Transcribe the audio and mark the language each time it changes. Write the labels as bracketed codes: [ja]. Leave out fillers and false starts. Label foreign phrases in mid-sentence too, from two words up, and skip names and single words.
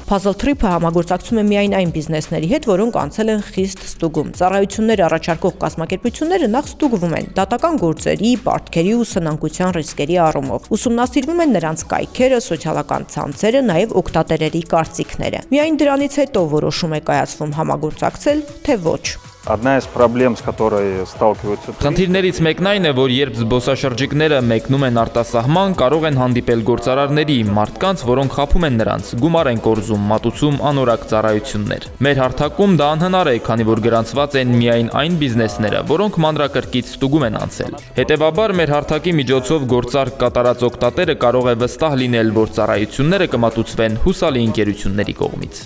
[hy] Puzzle Trip-ը համագործակցում է միայն այն բիզնեսների հետ, որոնք անցել են խիստ ստուգում։ Ծառայություններ առաջարկող կազմակերպությունները նախ ստուգվում են դատական գործերի, պարտքերի ու սնանկության ռիսկերի առումով։ Ուսումնասիրվում են նրանց կայքերը, սոցիալական ցանցերը, նաև օգտատերերի կարծիքները։ Միայն դրանից հետո որոշում է կայացվում համագործակցել, թե ոչ։ [ru] Одна из проблем, с которой сталкиваются туристы, [hy] Խնդիրներից մեկն այն է, որ երբ զբոսաշրջիկները մեկնում են արտասահման, կարող են հանդիպել գործարարների, մարդկանց, որոնք խաբում են նրանց, գումար են կորզում, մատուցում անորակ ծառայություններ։ Մեր հարթակում դա անհնար է, քանի որ գրանցված են միայն այն բիզնեսները, որոնք մանրակրկիտ ստուգում են անցել։ Հետևաբար մեր հարթակի միջոցով գործարք կատարած օգտատերը կարող է վստահ լինել, որ ծառայությունները կմատուցվեն հուսալի ընկերությունների կողմից։